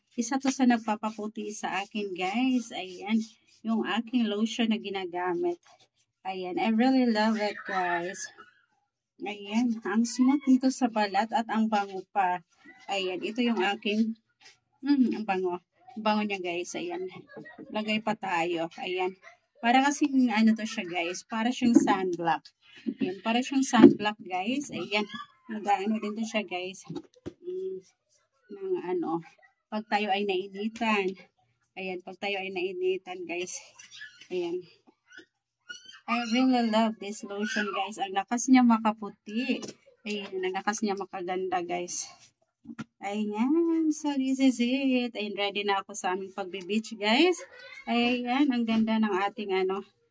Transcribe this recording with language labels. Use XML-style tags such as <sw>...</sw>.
<tl>Isa to sa nagpapaputi sa akin, guys. Ayan, yung aking lotion na ginagamit.</tl> <en>Ayan, I really love it, guys.</en> <tl>Ayan, ang smooth nito sa balat at ang bango pa. Ayan, ito yung aking, ang bango. Bango niya, guys. Ayan. Lagay pa tayo. Ayan. Para kasing ano to siya, guys. Para siyang sunblock. Ayan. Para siyang sunblock, guys. Ayan. Nag-ano din to siya, guys. Ng ano. Pag tayo ay nainitan. Ayan. Pag tayo ay nainitan, guys. Ayan.</tl> <en>I really love this lotion, guys.</en> <tl>Ang lakas niya makaputi. Ayan. Ang lakas niya makaganda, guys. Ayan,</tl> <en>so this is it.</en> <tl>Ayan, ready na ako sa aming pagbe-beach, guys. Ayan, ang ganda ng ating ano.</tl>